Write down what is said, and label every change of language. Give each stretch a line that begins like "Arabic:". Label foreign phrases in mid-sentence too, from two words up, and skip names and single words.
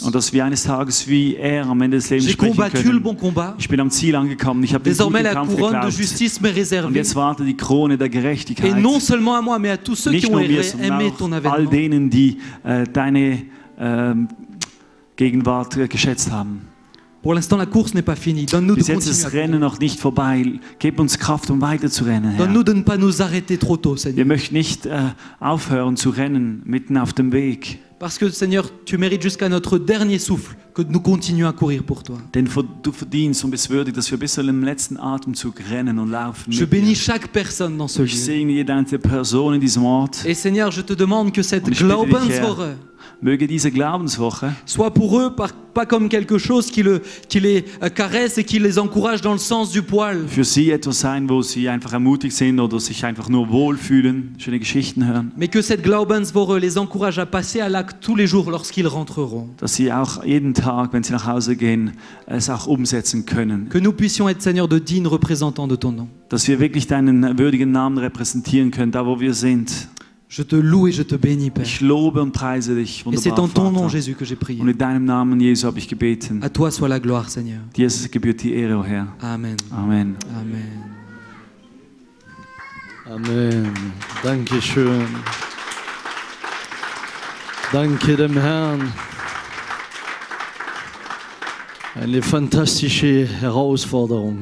German: Und dass wir eines Tages wie er am Ende des Lebens
French: J'ai
German: sprechen
French: combattu le
German: können.
French: bon combat.
German: Ich bin am Ziel angekommen, ich habe den
French: Désormais,
German: guten
French: la
German: Kampf
French: couronne de
German: geglaubt.
French: justice m'est
German: Und
French: réservée.
German: jetzt wartet die Krone der
French: Et
German: Gerechtigkeit.
French: non seulement à moi, mais à tous ceux qui
German: Nicht
French: ont
German: nur mir, sondern
French: aimé ton
German: auch all
French: avènement.
German: denen, die deine Gegenwart geschätzt haben.
French: Pour l'instant, la course n'est pas finie. Donne-nous de
German: Bis jetzt
French: continuer
German: ist
French: à
German: das Rennen
French: courir.
German: noch nicht vorbei. Gib uns Kraft, um weiter zu rennen, Herr.
French: Donne-nous de ne pas nous arrêter trop tôt, Seigneur.
German: Wir möchten nicht aufhören zu rennen, mitten auf dem Weg.
French: Parce que, Seigneur, tu mérites jusqu'à notre dernier souffle que nous continuions à courir pour toi.
German: Denn du verdienst und bist würdig, dass wir bis zu dem letzten Atemzug rennen und laufen.
French: Je
German: mit dir.
French: bénis chaque personne dans ce
German: Ich
French: lieu.
German: segne jede einzelne Person in diesem Ort.
French: Et Seigneur, je te demande que cette
German: Und ich bitte dich, Herr, Glaubenswoche möge diese Glaubenswoche
French: soit pour eux pas comme quelque chose qui les caresse et qui les encourage dans le sens du poil.
German: für sie etwas sein, wo sie einfach ermutigt sind oder sich einfach nur wohlfühlen, schöne Geschichten hören.
French: Mais que cette Glaubenswoche les encourage à passer à l'acte tous les jours lorsqu'ils rentreront.
German: Dass sie auch jeden Tag, wenn sie nach Hause gehen, es auch umsetzen können.
French: Que nous puissions être, Seigneur, de dignes représentants de ton nom.
German: Dass wir wirklich deinen würdigen Namen repräsentieren können, da wo wir sind.
French: Je te loue et je te bénis, Père.
German: Ich lobe und preise dich,
French: Et c'est
German: wunderbar,
French: en ton nom,
German: Vater.
French: Jésus, que j'ai prié.
German: Und in deinem Namen, Jesu, habe ich gebeten.
French: À toi soit la gloire, Seigneur.
German: Dir gebührt die Ehre, o Herr.
French: Amen.
German: Amen.
French: Amen.
German: Amen. Dankeschön. Danke dem Herrn. Eine fantastische Herausforderung.